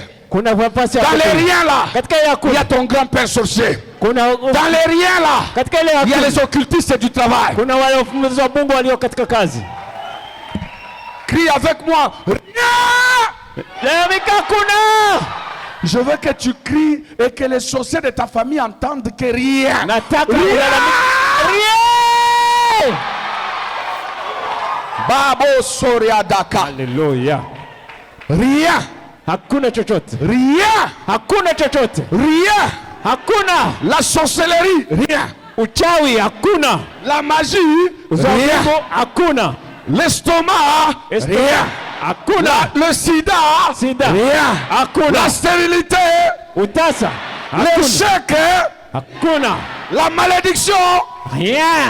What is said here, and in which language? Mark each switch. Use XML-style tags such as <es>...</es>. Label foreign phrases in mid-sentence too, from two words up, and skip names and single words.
<sw>Kuna nafasi ya.</sw> <fr>Dans les riens là.</fr> <sw>Katika ile hakuna.</sw> <fr>Il y a ton grand-père sorcier.</fr> <sw>Kuna.</sw> <fr>Dans les riens là.</fr> <sw>Katika ile</sw> <fr>il y a les occultistes du travail.</fr> <sw>Kuna wale wafumuzi wa Mungu walio katika kazi.</sw> <fr>Crie avec moi. Rien. Je veux que tu cries et que les sorciers de ta famille entendent que rien. Rien. Babo Soria Daka. Alléluia. Rien.</fr> <sw>Hakuna chochote.</sw> <fr>Rien.</fr> <sw>Hakuna chochote.</sw> <fr>Rien.</fr> <sw>Hakuna.</sw> <fr>La sorcellerie, rien.</fr> <sw>Uchawi hakuna.</sw> <fr>La magie, rien.</fr> <sw>Hakuna.</sw> <fr>L'estomac, rien.</fr> <sw>Hakuna.</sw> <fr>Le sida, rien.</fr> <sw>Hakuna.</sw> <fr>La stérilité,</fr> <sw>utasa,</sw> <fr>l'échec,</fr> <sw>hakuna.</sw> <fr>La malédiction, rien.</fr>